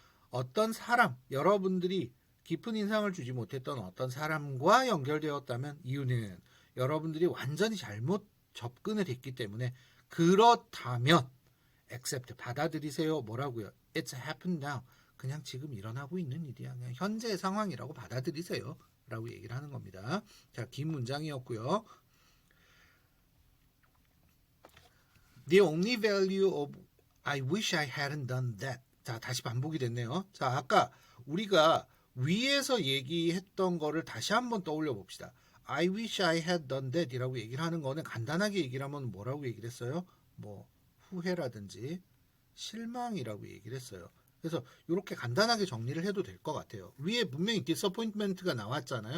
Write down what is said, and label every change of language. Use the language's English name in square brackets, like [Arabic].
[Korean] 어떤 사람 여러분들이 깊은 인상을 주지 못했던 어떤 사람과 연결되었다면 이유는 여러분들이 완전히 잘못 접근을 했기 때문에 그렇다면 accept 받아들이세요. 뭐라고요? [English] It's happened now. [Korean] 그냥 지금 일어나고 있는 일이야. 그냥 현재의 상황이라고 받아들이세요. 라고 얘기를 하는 겁니다. 자, 긴 문장이었고요. [English] The only value of I wish I hadn't done that. [Korean] 자, 다시 반복이 됐네요. 자, 아까 우리가 위에서 얘기했던 거를 다시 한번 떠올려 봅시다. [English] I wish I had done that [Korean] 이라고 얘기를 하는 거는 간단하게 얘기를 하면 뭐라고 얘기를 했어요? 뭐 후회라든지 실망이라고 얘기를 했어요. 그래서 이렇게 간단하게 정리를 해도 될 것 같아요. 위에 분명히 disappointment가 나왔잖아요.